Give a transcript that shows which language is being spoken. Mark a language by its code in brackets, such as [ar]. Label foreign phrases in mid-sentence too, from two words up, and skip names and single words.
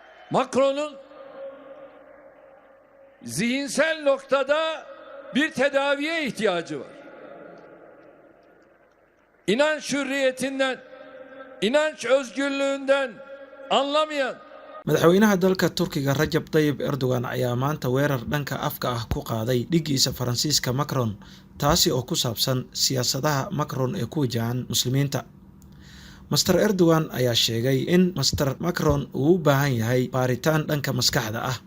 [tr] Macron'un zihinsel noktada bir tedaviye ihtiyacı var. İnanç hürriyetinden, inanç özgürlüğünden anlamayan [so] madaxweynaha dalka Turkiga Recep Tayyip Erdogan ayaa maanta weerar dhanka afka ah ku qaaday dhigiisa Faransiiska Macron taasi oo ku saabsan siyaasadaha Macron ee ku wajahan muslimiinta. Mr. Erdogan ayaa sheegay in Mr. Macron uu u baahan yahay baaritaan dhanka maskaxda ah.